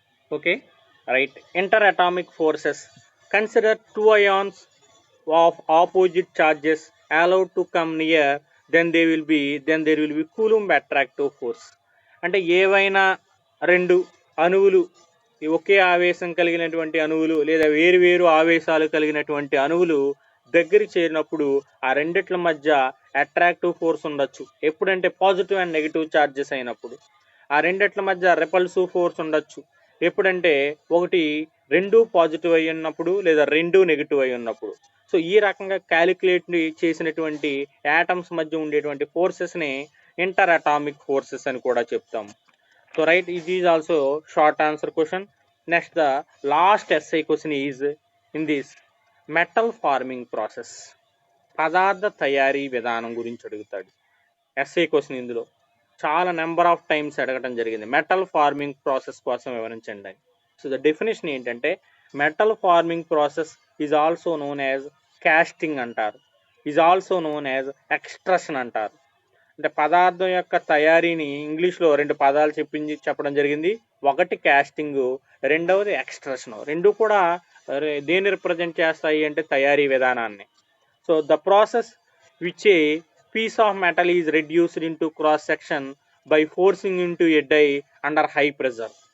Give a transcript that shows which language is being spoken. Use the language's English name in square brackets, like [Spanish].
[English] Okay, right. Interatomic forces, consider two ions of opposite charges allowed to come near, then there will be Coulomb attractive force. [Telugu] అంటే ఏవైనా రెండు అణువులు, ఒకే ఆవేశం కలిగినటువంటి అణువులు లేదా వేరు వేరు ఆవేశాలు కలిగినటువంటి అణువులు దగ్గరికి చేరినప్పుడు ఆ రెండిట్ల మధ్య అట్రాక్టివ్ ఫోర్స్ ఉండొచ్చు. ఎప్పుడంటే పాజిటివ్ అండ్ నెగిటివ్ ఛార్జెస్ అయినప్పుడు. ఆ రెండిట్ల మధ్య రెపల్సివ్ ఫోర్స్ ఉండొచ్చు. ఎప్పుడంటే ఒకటి రెండు పాజిటివ్ అయి ఉన్నప్పుడు లేదా రెండు నెగిటివ్ అయి ఉన్నప్పుడు. సో ఈ రకంగా క్యాలిక్యులేట్ చేసినటువంటి యాటమ్స్ మధ్య ఉండేటువంటి ఫోర్సెస్ని ఇంటర్ అటామిక్ ఫోర్సెస్ అని కూడా చెప్తాం. [English] So right, it is also short answer question. Next, the last essay question is in this metal forming process. [Telugu] పదార్థ తయారీ విధానం గురించి అడుగుతాడు ఎస్ఐ క్వశ్చన్. ఇందులో చాలా నెంబర్ ఆఫ్ టైమ్స్ అడగడం జరిగింది, మెటల్ ఫార్మింగ్ ప్రాసెస్ కోసం వివరించండి అని. [English] So the definition ఏంటంటే metal forming process is also known as casting అంటారు, is also known as extrusion అంటారు. [Telugu] అంటే పదార్థం యొక్క తయారీని ఇంగ్లీష్లో రెండు పదాలు చెప్పడం జరిగింది. ఒకటి కాస్టింగ్, రెండవది ఎక్స్ట్రషన్. రెండు కూడా దేన్ని రిప్రజెంట్ చేస్తాయి అంటే తయారీ విధానాన్ని. [English] So the process which a piece of metal is reduced into cross section by forcing into a die under high pressure.